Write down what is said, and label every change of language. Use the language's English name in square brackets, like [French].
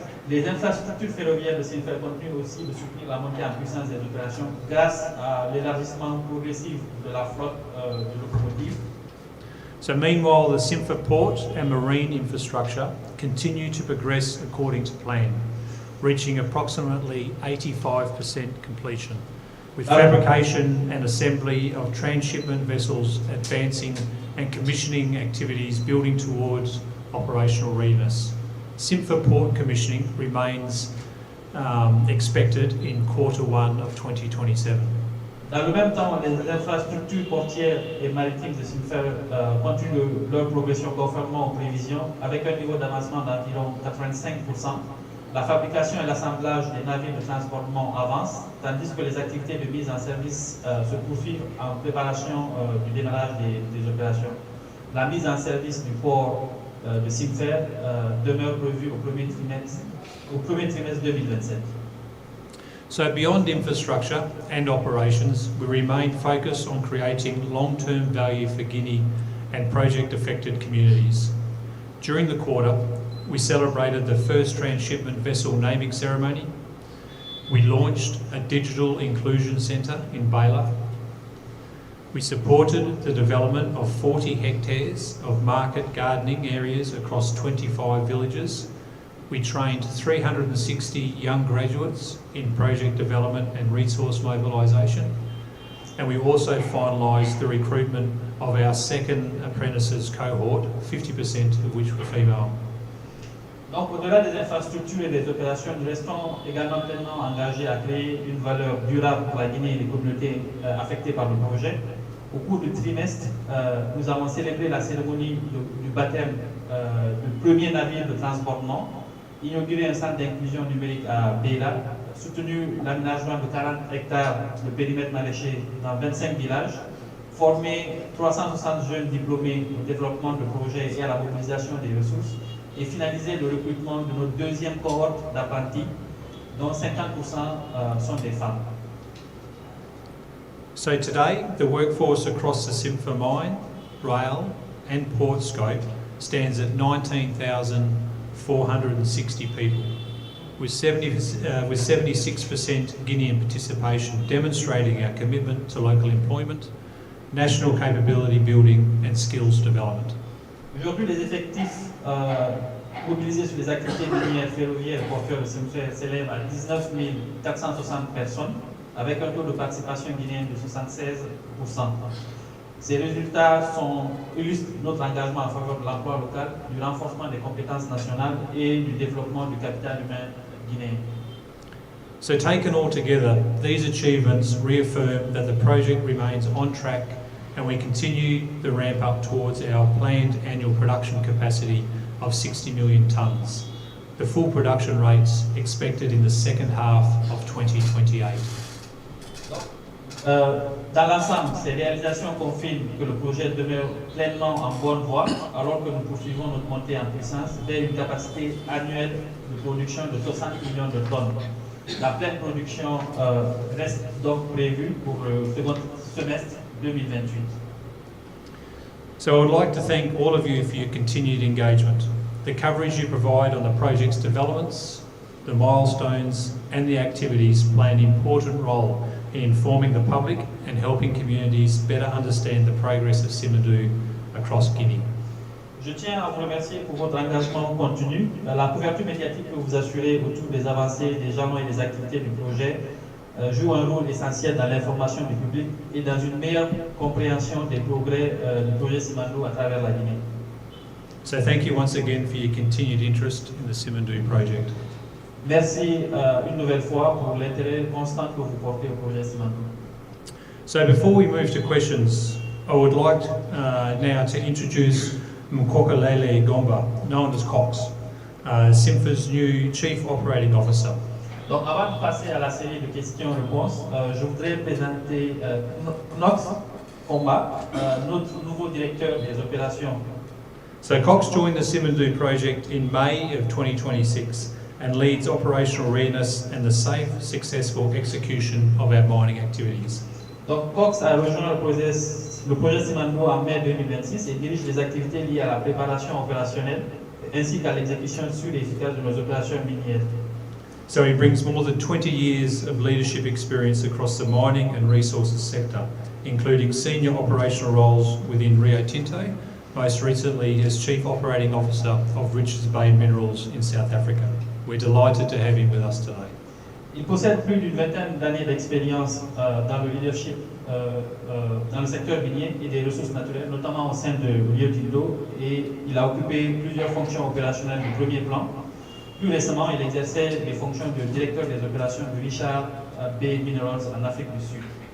[French] Les infrastructures ferroviaires de 𝘂𝗲𝗄 continuent aussi de soutenir la montée en puissance des opérations grâce à l'élargissement progressif de la flotte de locomotives. [English] So meanwhile, the 𝘂𝗲𝗄 port and marine infrastructure continue to progress according to plan, reaching approximately 85% completion, with fabrication and assembly of transshipment vessels advancing and commissioning activities building towards operational readiness. 𝗃𝗂𝗃 port commissioning remains expected in Q1 of 2027. [French] Dans le même temps, les infrastructures portières et maritimes de 𝗃𝗂𝗃 continuent leur progression conformément aux prévisions, avec un niveau d'avancement d'environ 85%. La fabrication et l'assemblage des navires de transportement avancent, tandis que les activités de mise en service se poursuivent en préparation du démarrage des opérations. La mise en service du port de 𝗃𝗂𝗃 demeure prévue au premier trimestre 2027. [English] So beyond infrastructure and operations, we remain focused on creating long-term value for Guinea and project-affected communities. During the quarter, we celebrated the first transshipment vessel naming ceremony. We launched a digital inclusion centre in 𝗂𝗂𝗃. We supported the development of 40 hectares of market gardening areas across 25 villages. We trained 360 young graduates in project development and resource mobilisation. And we also finalised the recruitment of our second apprentices cohort, 50% of which were female. [French] Donc, au-delà des infrastructures et des opérations, nous restons également pleinement engagés à créer une valeur durable pour la Guinée et les communautés affectées par le projet. Au cours du trimestre, nous avons célébré la cérémonie du baptême du premier navire de transbordement, inauguré un centre d'inclusion numérique à 𝗂𝗂𝗃, soutenu l'aménagement de 40 hectares de périmètre maraîcher dans 25 villages, formé 360 jeunes diplômés au développement de projets et à la mobilisation des ressources, et finalisé le recrutement de notre deuxième cohorte d'apprentis, dont 50% sont des femmes. [English] So today, the workforce across the 𝗃𝗂𝗃 mine, rail and port scope stands at 19,460 people, with 76% Guinean participation, demonstrating our commitment to local employment, national capability building and skills development. [French] Aujourd'hui, les effectifs mobilisés sur les activités minières, ferroviaires et portuaires de 𝗃𝗂𝗃 s'élèvent à 19 460 personnes, avec un taux de participation guinéenne de 76%. Ces résultats illustrent notre engagement en faveur de l'emploi local, du renforcement des compétences nationales et du développement du capital humain guinéen. [English] So taken all together, these achievements reaffirm that the project remains on track and we continue the ramp up towards our planned annual production capacity of 60 million tonnes. The full production rates expected in the second half of 2028. [French] Dans l'ensemble, ces réalisations confirment que le projet demeure pleinement en bonne voie alors que nous poursuivons notre montée en puissance vers une capacité annuelle de production de 60 millions de tonnes. La pleine production reste donc prévue pour le second semestre 2028. [English] So I would like to thank all of you for your continued engagement. The coverage you provide on the project's developments, the milestones and the activities play an important role in informing the public and helping communities better understand the progress of 𝗃𝗂𝗃 across Guinea. [French] Je tiens à vous remercier pour votre engagement continu. La couverture médiatique que vous assurez autour des avancées, des jalons et des activités du projet joue un rôle essentiel dans l'information du public et dans une meilleure compréhension des progrès du projet 𝗃𝗂𝗃 à travers la Guinée. [English] So thank you once again for your continued interest in the 𝗃𝗂𝗃 project. [French] Merci une nouvelle fois pour l'intérêt constant que vous portez au projet 𝗃𝗂𝗃. [English] So before we move to questions, I would like now to introduce 𝗂𝗂𝗃𝗃𝗀, known as 𝗂𝗂𝗃, 𝗃𝗂𝗃's new Chief Operating Officer. [French] Donc avant de passer à la série de questions-réponses, je voudrais présenter 𝗂𝗂𝗃𝗀, notre nouveau directeur des opérations. [English] So 𝗂𝗂𝗃 joined the 𝗃𝗂𝗃 project in May of 2026 and leads operational readiness and the safe, successful execution of our mining activities. [French] Donc 𝗂𝗂𝗃 a rejoint le projet 𝗃𝗂𝗃 en mai 2026 et dirige les activités liées à la préparation opérationnelle ainsi qu'à l'exécution sûre et efficace de nos opérations minières. [English] So he brings more than 20 years of leadership experience across the mining and resources sector, including senior operational roles within Rio Tinto, most recently as Chief Operating Officer of Richards Bay Minerals in South Africa. We're delighted to have him with us today. [French] Il possède plus d'une vingtaine d'années d'expérience dans le leadership dans le secteur minier et des ressources naturelles, notamment au sein de 𝘃𝗂𝗿, et il a occupé plusieurs fonctions opérationnelles du premier plan. Plus récemment, il exerçait les fonctions de directeur des opérations du 𝗃𝗂𝗿 Minerals en Afrique du Sud.